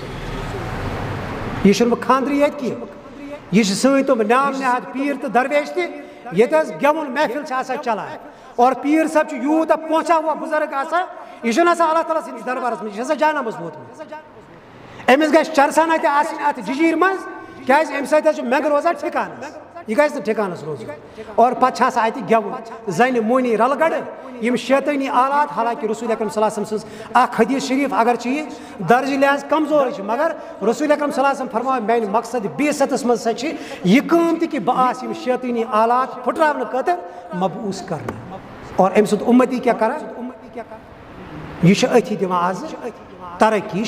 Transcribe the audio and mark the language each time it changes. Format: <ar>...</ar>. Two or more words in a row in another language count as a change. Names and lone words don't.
<ks>مُسلمان یہِ چھُنہٕ وۄنۍ خانٛدرٕے ییٚتہِ کینٛہہ یہِ چھِ سٲنۍ تِم نام نہاد پیٖر تہٕ درویش تہِ ییٚتہِ حظ گٮ۪وُن محفِل چھِ آسان چلان اور پیٖر صٲب چھُ یوٗتاہ پونٛچھا ہوا بُزرگ آسان یہِ چھُنہٕ آسان اللہ تعالیٰ سٕنٛدِس دربارس منٛز یہِ چھُ آسان جانامَس ووتمُت أمِس گژھِ چرسانہ تہِ آسٕنۍ اَتھ جِجیٖر منٛز کیٛازِ اَمہِ سۭتۍ حظ چھُ مٮ۪نٛگہٕ روزان ٹھِکانَس یہِ گژھِ نہٕ ٹھِکانَس روزُن اور پَتہٕ چھِ آسان اَتہِ گٮ۪وُن زَنہِ موہنی رَلہٕ گَڑٕ یِم شیطٲنی آلات حالانکہِ رسول اکرم</ks> <ar>صلی اللہ علیہ وسلم</ar> <ks>سٕنٛز اکھ حدیٖث شریٖف اگر چھِ یہِ درجہِ لحاظ کمزورٕے چھِ مگر رسول اکرم</ks> <ar>صلی اللہ علیہ وسلم</ar> <ks>فرماو میانہِ مقصد بیسَتَس منٛز ہسا چھِ یہِ کٲم تہِ کہِ بہٕ آسہٕ یِم شیطٲنی آلات پھٕٹراونہٕ خٲطرٕ مبعوٗث کرنہٕ اور أمۍ سُنٛد اُمتی کیٛاہ کران یہِ چھُ أتھی دِوان آزٕ ترقی یہِ</ks>